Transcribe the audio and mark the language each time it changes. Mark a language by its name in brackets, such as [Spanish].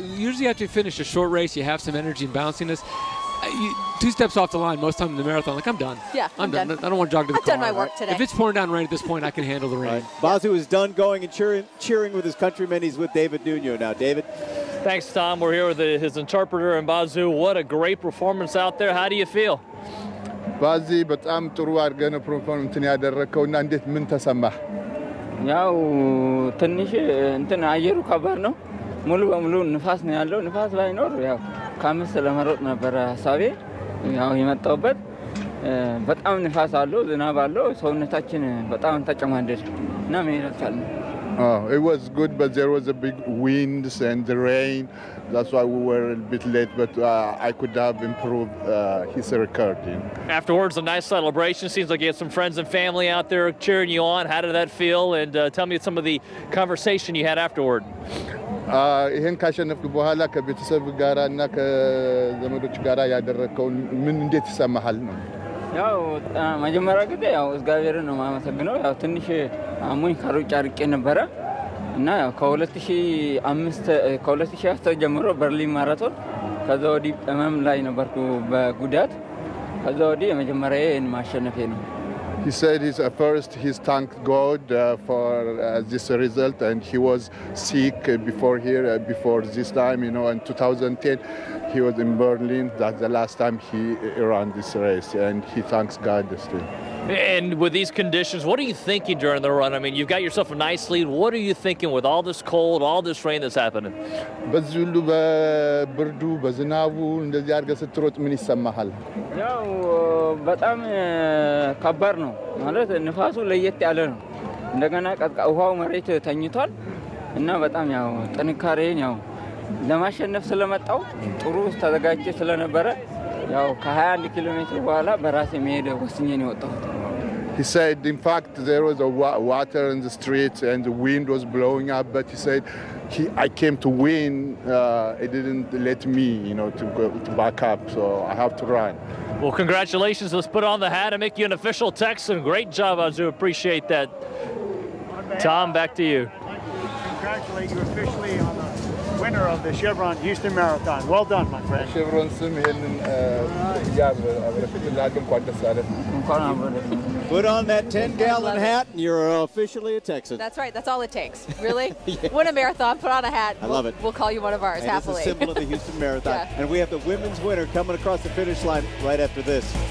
[English] Usually after you finish a short race, you have some energy and bounciness. 2 steps off the line, most time in the marathon, I'm done. Yeah, I'm done. I don't want to jog to the car. I've done my work today. If it's pouring down rain at this point, I can handle the rain. Bazu is done going and cheering with his countrymen. He's with David Nuno now. David? Thanks, Tom. We're here with his interpreter and Bazu. What a great performance out there. How do you feel? [Amharic] ባዚ በጣም ጥሩ አድርገን ፐርፎርም ያደረከውና እንዴት ምን ተሰማህ? ያው ትንሽ አየሩ ከባድ ነው። ሙሉ በሙሉ ንፋስ ነው ያለው። ንፋስ ባይኖር ያው ከአምስት ለመሮጥ ነበር ሐሳቤ። ያው የመጣውበት በጣም ንፋስ አለው፣ ዝናብ አለው። ሰውነታችን በጣም ተጨማደደ እና መሄድ አልቻልንም። [English] It was good, but there was a big winds and the rain. That's why we were a bit late, but I could have improved his record. Afterwards, a nice celebration. Seems like you had some friends and family out there cheering you on. How did that feel? And tell me some of the conversation you had afterward. [Amharic] ይሄን ካሸነፍክ በኋላ ከቤተሰብ ጋራ እና ከዘመዶች ጋራ ያደረከው ምን እንዴት ይሰማሃል ነው? ያው መጀመሪያ ግን ያው እግዚአብሔርን ነው ማመሰግነው። ያው ትንሽ አሙኝ ከሩጫ ርቄ ነበረ እና ያው ከ2010 ጀምሮ በርሊን ማራቶን ከዛ ወዲህ እመም ላይ ነበርኩ በጉዳት ከዛ ወዲህ የመጀመሪያዬን ማሸነፌ ነው። [English] He said he thanked God for this result, and he was sick before this time, in 2010 he was in Berlin. That's the last time he ran this race, and he thanks God still. And with these conditions, what are you thinking during the run? I mean, you've got yourself a nice lead. What are you thinking with all this cold, all this rain that's happening? [Amharic] በዚህ ሁሉ በብርዱ በዝናቡ እንደዚህ አድርገህ ስትሮጥ ምን ይሰማሃል? ያው በጣም ከባድ ነው ማለት ንፋሱ ለየት ያለ ነው። እንደገና ውሃው መሬት ተኝቷል እና በጣም ያው ጥንካሬን ያው ለማሸነፍ ስለመጣው ጥሩ ተዘጋጅቼ ስለነበረ ያው ከ21 ኪሎ ሜትር በኋላ በራሴ መሄድ ወስኜ ነው የወጣሁት። [English] He said, in fact, there was a water in the streets and the wind was blowing up, but he said, I came to win. It didn't let me, to back up, so I have to run. Well, congratulations. Let's put on the hat and make you an official Texan. Great job, Azu. Appreciate that. Tom, back to you. Congratulate you officially on the winner of the Chevron Houston Marathon. Well done, my friend. [Amharic] Chevron ስም ይሄንን ጃብ አበረክትልሃለሁ። እንኳን ደስ አለህ። [English] Put on that 10-gallon hat, and you're officially a Texan. That's right. That's all it takes. Really? Win a marathon, put on a hat. I love it. We'll call you one of ours, and happily. It's a symbol of the Houston Marathon. Yeah. And we have the women's winner coming across the finish line right after this.